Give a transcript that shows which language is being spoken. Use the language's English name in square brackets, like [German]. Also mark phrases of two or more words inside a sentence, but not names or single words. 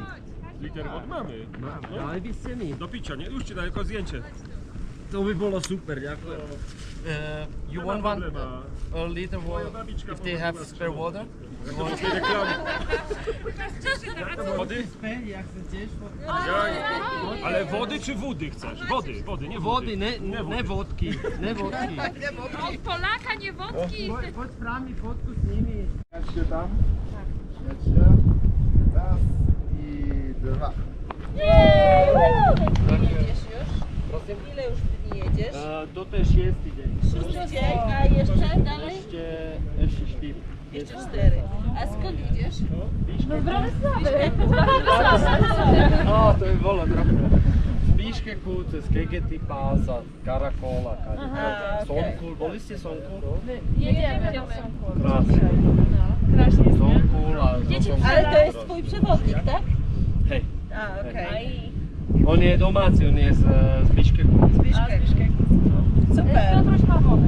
[Polish] Liter wody mamy. [Slovak] Dali byste mi? [Polish] Do picia, nie? Już ci daję jako zdjęcie. [Slovak] To by bolo super, ďakujem. [English] You want a liter water if they have spare water? [Polish] Wody? Ale wody czy wody chcesz? Wody, wody, nie wody. Wody, ne wodky. Ne wodky. Od Polaka, nie wodki. [Slovak] Poď sprav mi fotku s nimi. [Polish] Jedźcie tam. Jedźcie. Raz i dwa. Jedziesz już? Ile już dni jedziesz? To też jest dzień. Szósty dzień, a jeszcze dalej? Jeszcze 4. Jeszcze 4. A skąd idziesz? No z Bratysławy. [Slovak] To by bolo trochu. Z Biškeku cez Kegeti pása, Karakola, Sonkul. Boli ste Sonkul? [Polish] Jedziemy do Sonkul. [Slovak] Krásne. Krásne. Sonkul a [Polish] Ale to jest twój przewodnik, tak? [Slovak] Hej. [Polish] A, okej. [Slovak] On je domáci, on je z Biškeku. Z Biškeku. [Polish] Super. Piotruś ma wodę.